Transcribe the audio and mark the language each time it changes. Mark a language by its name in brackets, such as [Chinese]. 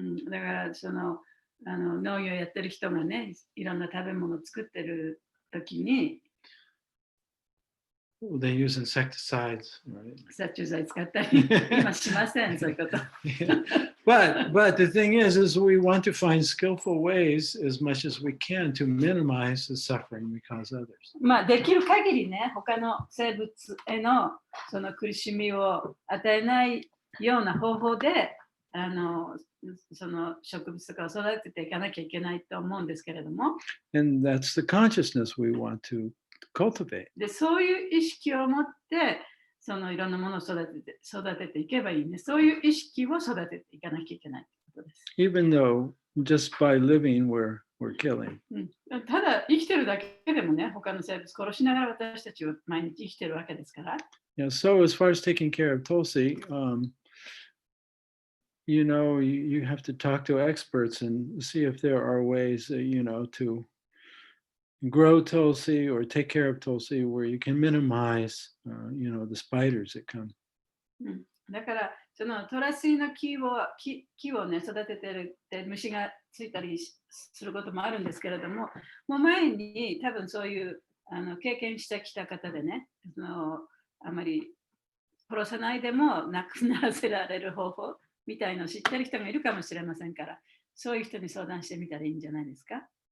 [Japanese] だから農業やってる人がね、いろんな食べ物を作ってる時に、 [English] They use insecticides, right? [Japanese] 殺虫剤使ったり今しません、そういうこと。 [English] Yeah. But the thing is we want to find skillful ways as much as we can to minimize the suffering we cause others. [Japanese] できる限りね、他の生物へのその苦しみを与えないような方法で、その植物とかを育てていかなきゃいけないと思うんですけれども。 [English] And that's the consciousness we want to cultivate. [Japanese] で、そういう意識を持って、いろんなものを育てていけばいいね。そういう意識を育てていかなきゃいけないということです。 [English] Even though just by living we're killing. [Japanese] ただ生きてるだけでもね、他の生物殺しながら私たちは毎日生きてるわけですから。 [English] Yeah, so as far as taking care of Tulsi, you have to talk to experts and see if there are ways, to grow Tulsi or take care of Tulsi where you can minimize, the spiders that come. [Japanese] だからそのトラシの木をね、育ててるって虫がついたりすることもあるんですけれども、もう前に多分そういう経験してきた方でね、あまり殺さないでもなくならせられる方法みたいのを知ってる人がいるかもしれませんから、そういう人に相談してみたらいいんじゃないですか。